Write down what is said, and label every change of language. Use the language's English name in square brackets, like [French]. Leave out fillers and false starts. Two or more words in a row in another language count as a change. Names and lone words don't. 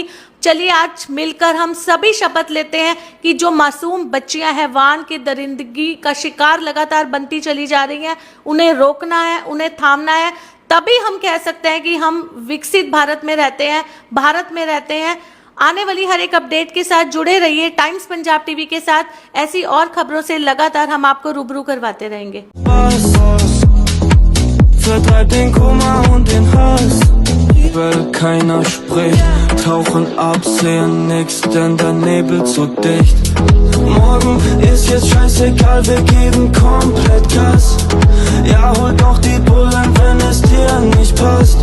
[Hindi] चलिए आज मिलकर हम सभी शपथ लेते हैं कि जो मासूम बच्चियां हैवान की दरिंदगी का शिकार लगातार बनती चली जा रही हैं, उन्हें रोकना है, उन्हें थामना है, तभी हम कह सकते हैं कि हम विकसित भारत में रहते हैं, भारत में रहते हैं। आने वाली हर एक अपडेट के साथ जुड़े रहिए टाइम्स पंजाब टीवी के साथ, ऐसी और खबरों से लगातार हम आपको रूबरू करवाते रहेंगे। [German] Vertreibt den Kummer und den Hass, weil keiner spricht, tauchen ab, sehen nix, denn der Nebel zu dicht. Morgen ist jetzt scheißegal, wir geben komplett Gas. Ja, hol doch die Bullen, wenn es dir nicht passt.